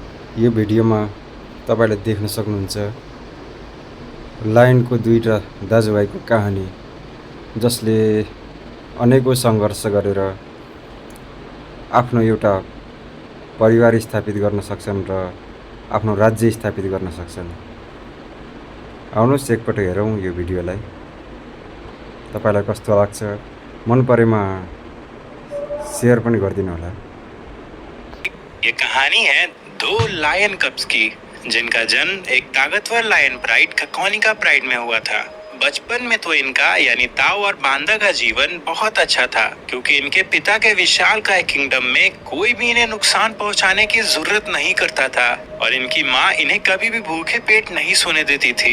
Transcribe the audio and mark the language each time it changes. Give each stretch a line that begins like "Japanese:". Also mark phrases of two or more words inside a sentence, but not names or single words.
Nepali: यो भिडियोमा तपाईले देख्न सक्नुहुन्छ लायनको दुईटा दाजुभाइको कहानी, जसले अनेकौं सङ्घर्ष गरेर आफ्नो एउटा परिवार स्थापित गर्न सक्छन् र आफ्नो राज्य स्थापित गर्न सक्छन्। आउनुहोस् एकपटक हेरौँ यो भिडियोलाई। तपाईलाई कस्तो लाग्छ? मन परेमा शेयर पनि गरिदिनु होला।
Hindi: ये कहानी है दो
English: lion cubs
Hindi: की, जिनका जन्म एक ताकतवर
English: lion pride
Hindi: ककोनिका प्राइड में हुआ था। बचपन में तो इनका यानी ताओ और बांदा का जीवन बहुत अच्छा था, क्योंकि इनके पिता के विशालकाय किंगडम में कोई भी इन्हें नुकसान पहुंचाने की जरूरत नहीं करता था और इनकी माँ इन्हें कभी भी भूखे पेट नहीं सोने देती थी।